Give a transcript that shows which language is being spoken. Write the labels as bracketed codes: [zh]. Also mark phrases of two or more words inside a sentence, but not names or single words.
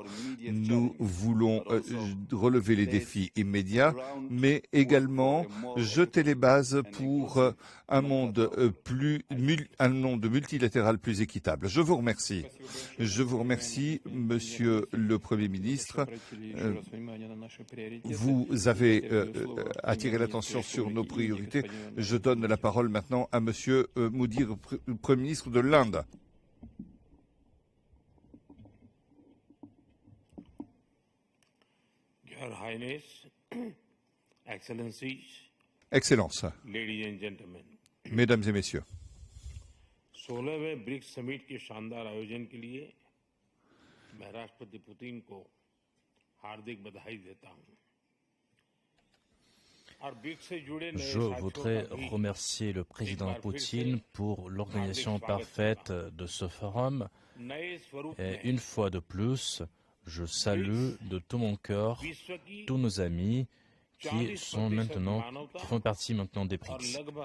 [fr] Nous voulons relever les défis immédiats, mais également jeter les bases pour un monde multilatéral plus équitable. Je vous remercie. Je vous remercie, Monsieur le Premier ministre. Vous avez attiré l'attention sur nos priorités. Je donne la parole maintenant à Monsieur Modi, Premier ministre de l'Inde. [en] Your Highness, Excellencies, [fr] Excellences, [en] ladies and gentlemen, [fr] Mesdames et Messieurs, [hi] 16वें ब्रिक्स समिट के शानदार आयोजन के लिए मैं राष्ट्रपति पुतिन को हार्दिक बधाई देता हूं। [fr] Je voudrais remercier le président Poutine pour l'organisation parfaite de ce forum. Et une fois de plus, je salue de tout mon cœur tous nos amis qui font partie maintenant des BRICS.